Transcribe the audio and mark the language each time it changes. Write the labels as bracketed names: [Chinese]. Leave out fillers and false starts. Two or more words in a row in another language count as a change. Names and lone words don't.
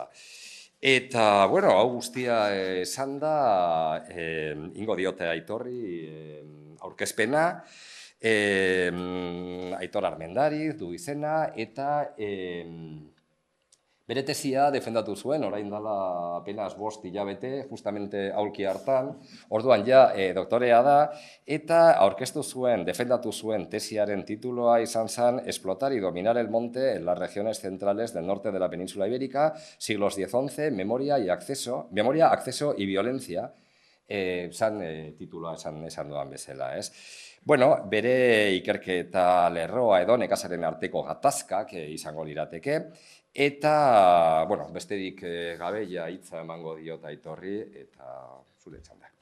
[Basque] Eta, hau guztia esan da, ingo diote Aitorri aurkezpena, Aitor Armendariz du izena, eta bere tesia defendatu zuen, orain dela apenas 5 hilabete, justamente aulki hartan, orduan doktorea da, eta defendatu zuen tesiaren tituloa izan zen Explotar y dominar el monte en las regiones centrales del norte de la península ibérica, siglos X-XI, memoria, acceso y violencia, tituloa esan dudan bezala, bere ikerketa lerroa edo nekazaren arteko gatazkak izango lirateke, eta, besterik gabe hitza emango diot Aitorri, eta zure txanda.